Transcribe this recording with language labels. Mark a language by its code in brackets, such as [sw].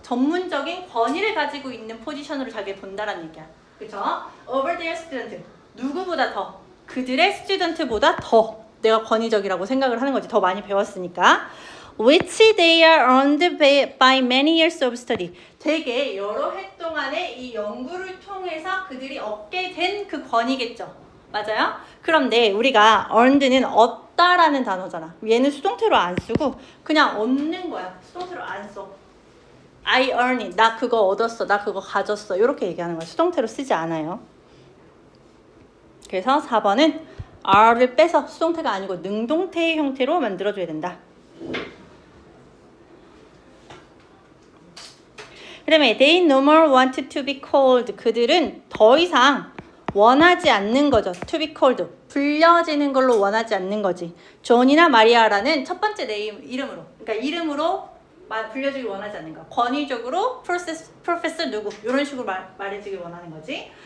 [ko] 전문적인 권위를 가지고 있는 포지션으로 자기를 본다라는 얘기야. 그쵸? [en] Over their student. [ko] 누구보다 더. 그들의 스튜던트보다 더 내가 권위적이라고 생각을 하는 거지. 더 많이 배웠으니까. [en] Which they are earned by many years of study. [ko] 되게 여러 해 동안의 이 연구를 통해서 그들이 얻게 된 그 권위겠죠. 맞아요? 그런데 우리가 earned는 얻다라는 단어잖아. 얘는 수동태로 안 쓰고 그냥 얻는 거야. 수동태로 안 써. [en] I earn it. [ko] 나 그거 얻었어. 나 그거 가졌어. 이렇게 얘기하는 거야. 수동태로 쓰지 않아요. 그래서 4번은 R를 빼서 수동태가 아니고 능동태의 형태로 만들어줘야 된다. 그 다음에 [en] they no more want to be called. [ko] 그들은 더 이상 원하지 않는 거죠. [en] to be called. [ko] 불려지는 걸로 원하지 않는 거지. 존이나 마리아라는 첫 번째 네임 이름으로. 그러니까 이름으로 불려주길 원하지 않는 거. 권위적으로 프로페서 누구 이런 식으로 말해주길 원하는 거지.